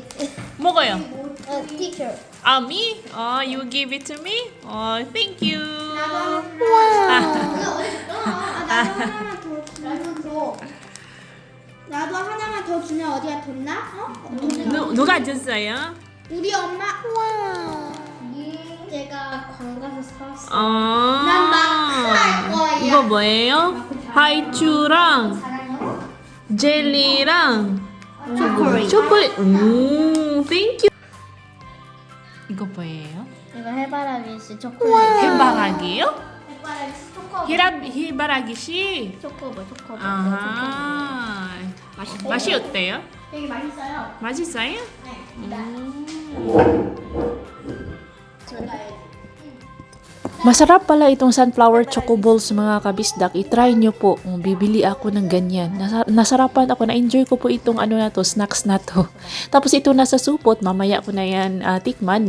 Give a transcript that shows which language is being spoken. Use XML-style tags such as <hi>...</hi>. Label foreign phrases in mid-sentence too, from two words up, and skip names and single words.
<ko>먹어요. Teacher.</ko> <en>Me? You give it to me? Thank you.</en> <ko>나도 하나만 더 주면 어디가 뒀나? 누가 줬어요? 우리 엄마. 제가 광가서 사왔어. 아, 마크 할 거야. 이거 뭐예요? 하이츄랑 사랑해요. 젤리랑 초콜릿. 초콜릿. 땡큐. 이거 뭐예요? 이거 해바라기 씨 초콜릿. 해바라기요? 해바라기 씨 초코보. 해바라기 씨. 초코보. 아, 맛이 어때요? 되게 맛있어요. 맛있어요?</ko> <tl>Masarap pala itong</tl> <en>sunflower choco balls</en> <tl>mga kabisdak. I-try nyo po. Bibili ako ng ganyan. Nasarapan ako. Na-enjoy ko po itong snacks na to. Tapos ito nasa supot. Mamaya ko na yan tikman.</tl>